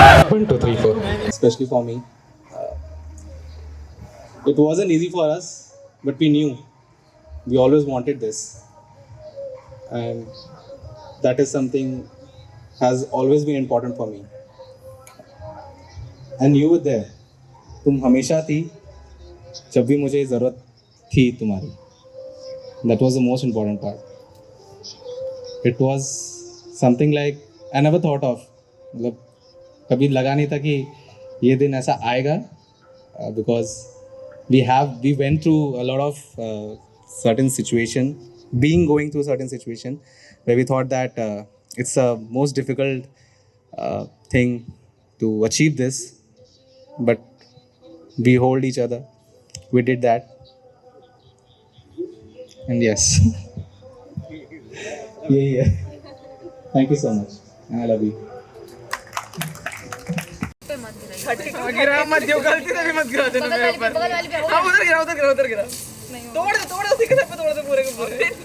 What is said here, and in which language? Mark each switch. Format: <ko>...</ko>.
<en>One, two, three, four. Especially for me, it wasn't easy for us, but we knew we always wanted this, and that is something has always been important for me. And you were there.</en> <hi>तुम हमेशा थी जब भी मुझे ज़रूरत थी तुम्हारी.</hi> <en>That was the most important part. It was something like I never thought of.</en> <hi>मतलब कभी लगा नहीं था कि ये दिन ऐसा आएगा,</hi> <en>because we went through a lot of certain situation, going through certain situation where we thought that it's the most difficult thing to achieve this, but we hold each other. We did that, and yes. Yeah. Thank you so much. I love you.</en> <hi>गिरा मत दियो, गलती से भी मत गिरा देना मेरे ऊपर। हाँ उधर गिरा तोड़ दे उसी के साथ पे तोड़ दे पूरे के पूरे।</hi>